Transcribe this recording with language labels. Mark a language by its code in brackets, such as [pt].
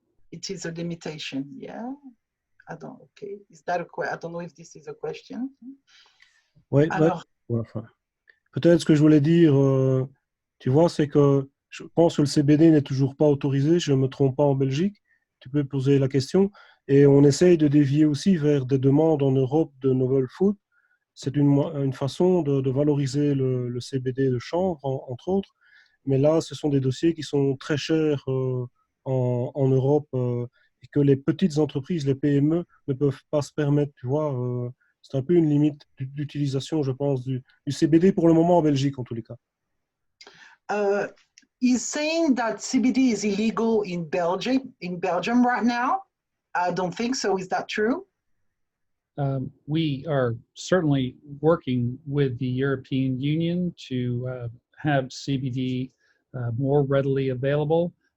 [en] It is a limitation, yeah? Okay. Is that I don't know if this is a question. [fr] Oui, alors, ouais, enfin, peut-être ce que je voulais dire, tu vois, c'est que je pense que le CBD n'est toujours pas autorisé, je ne me trompe pas, en Belgique. Tu peux poser la question. Et on essaye de dévier aussi vers des demandes en Europe de novel food. C'est une façon de valoriser le CBD de chanvre, entre autres. Mais là, ce sont des dossiers qui sont très chers en Europe et que les petites entreprises, les PME, ne peuvent pas se permettre, tu vois. C'est un peu une limite d'utilisation, je pense, du CBD pour le moment en Belgique, en tous les cas. [en] He's saying that CBD is illegal in Belgium right now. I don't think so. Is that true? We are certainly working with the European Union to have CBD more readily available.